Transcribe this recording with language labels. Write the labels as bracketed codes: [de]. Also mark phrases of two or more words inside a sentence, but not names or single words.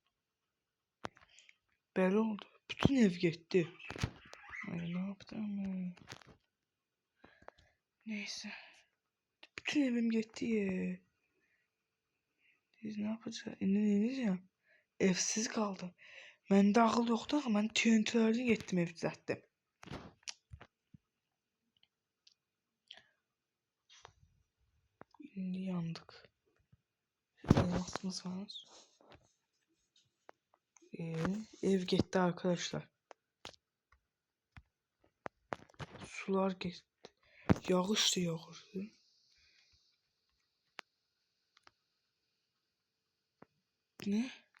[tr] Belli oldu. Bütün ev gitti. Ay ne yaptım? Neyse. Bütün evim gitti ya. Biz ne yapacağız? İneceğim. Evsiz kaldım. [az] Məndə ağıl yoxdur axı. Mən TNT-lərdən getdim ev düzəltdim. İndi yandık. [tr] Elmasımız var. Ev gitti arkadaşlar. Sular gitti. [az] Yağış da yağırdı. Ne?